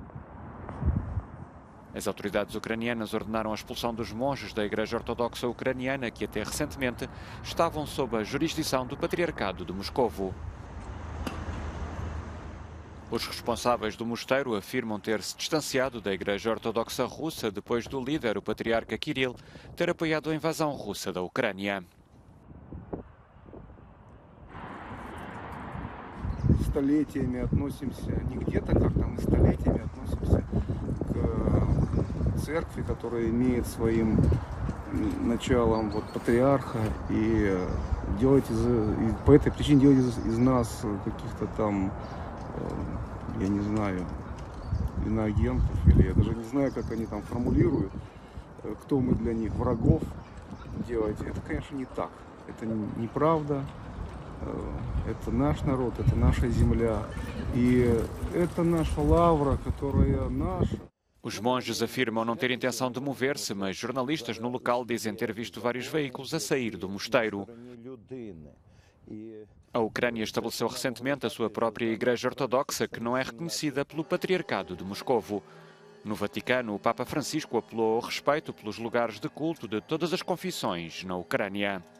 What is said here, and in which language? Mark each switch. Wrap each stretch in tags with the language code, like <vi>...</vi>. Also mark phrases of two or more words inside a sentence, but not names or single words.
<pt>As autoridades ucranianas ordenaram a expulsão dos monges da Igreja Ortodoxa Ucraniana, que até recentemente estavam sob a jurisdição do Patriarcado de Moscovo. Os responsáveis do mosteiro afirmam ter-se distanciado da Igreja Ortodoxa Russa depois do líder, o Patriarca Kirill, ter apoiado a invasão russa da Ucrânia.</pt> <ru>Столетиями относимся, не где-то как-то, мы столетиями относимся к церкви, которая имеет своим началом вот патриарха, и по этой причине делать из нас каких-то там, я не знаю, иноагентов, или я даже не знаю, как они там формулируют, кто мы для них, врагов делать. Это, конечно, не так, это неправда. Это наш народ, это наша земля, e это наша лавра, которая наша.</ru> <pt>Os monges afirmam não ter intenção de mover-se, mas jornalistas no local dizem ter visto vários veículos a sair do mosteiro. A Ucrânia estabeleceu recentemente a sua própria Igreja Ortodoxa, que não é reconhecida pelo Patriarcado de Moscovo. No Vaticano, o Papa Francisco apelou ao respeito pelos lugares de culto de todas as confissões na Ucrânia.</pt>